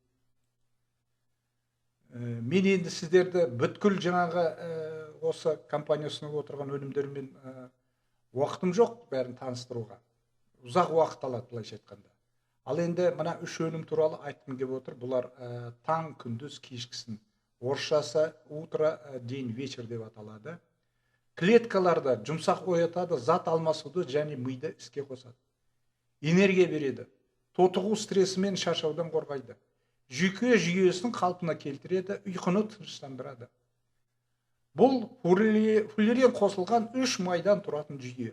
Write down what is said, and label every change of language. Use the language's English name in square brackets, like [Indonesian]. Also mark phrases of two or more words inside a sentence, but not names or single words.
[Kazakh] Мен енді сіздерді бүткіл жаңағы осы компания ұсынып отырған өнімдермен уақытым жоқ бәрін таныстыруға. Ұзақ уақыт алады былайша айтқанда. Ал енді мына 3 өнім туралы айтқым келіп отыр. Бұлар таң, күндіз, кешкісін. Орысшасы [Russian] утро, день, вечер [Kazakh] деп аталады. Клеткаларда жұмсақ оятады, зат алмасуды және миды іске қосады. Энергия береді. Тотығу стресі мен шаршаудан қорғайды. Жүйке жүйесін қалпына келтіреді, ұйқыны тыныштандырады. Бұл фуллерен қосылған 3 майдан тұратын жүйе.